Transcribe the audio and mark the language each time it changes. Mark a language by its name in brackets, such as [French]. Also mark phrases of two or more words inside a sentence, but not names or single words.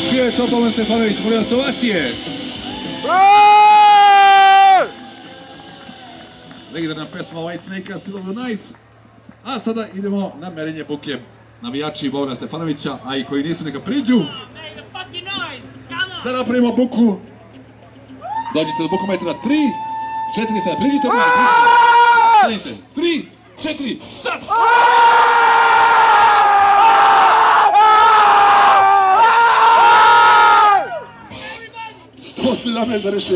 [Serbian] je to Boban Stefanović, molim vas ovacije. Legendarna pesma White Snake-a, Still of the Night. A sada idemo na merenje buke. Navijači Bobana Stefanovića, a i koji nisu neka priđu. [English] Make the fucking noise. Come on. [Serbian] Da napravimo buku. Dođite do bukometra 3, 4, sad priđite. Stanite, 3, 4, sad! 117,6.